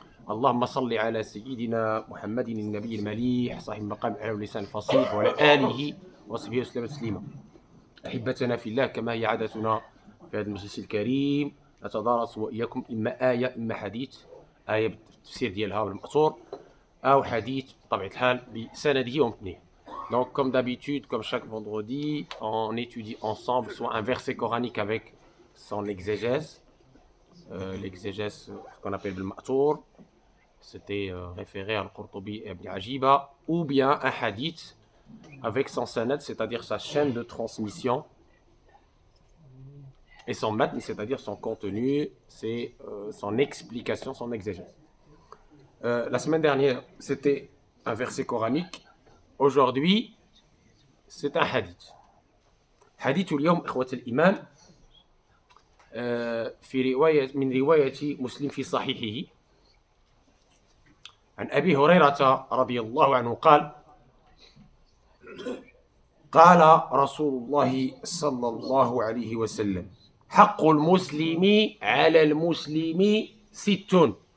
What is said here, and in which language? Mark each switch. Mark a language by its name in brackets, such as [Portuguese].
[Arabic] اللهم صل على سيدنا محمد النبي المليح صاحب المقام الأعلى واللسان الفصيح وعلى آله وصحبه وسلم تسليما. أحبتنا في الله، كما هي عادتنا في هذا المجلس الكريم نتدارس وإياكم إما آية إما حديث، آية بالتفسير ديالها بالمأثور أو حديث بطبيعة الحال بسنده ومتنه. [French] Donc, comme d'habitude, comme chaque vendredi, on étudie ensemble soit un verset coranique avec son exégèse, l'exégèse ce qu'on appelle le ma'tour, c'était référé à Al-Qurtubi et Ibn Ajiba, ou bien un hadith avec son sanad, c'est-à-dire sa chaîne de transmission, et son matn, c'est-à-dire son contenu, c'est son explication, son exégèse. La semaine dernière, c'était un verset coranique. Aujourd'hui, c'est un hadith. [Arabic] حديث اليوم إخوة الإيمان في رواية من رواية مسلم في صحيحه عن أبي هريرة رضي الله عنه قال: قال رسول الله صلى الله عليه وسلم: حق المسلم على المسلم 6.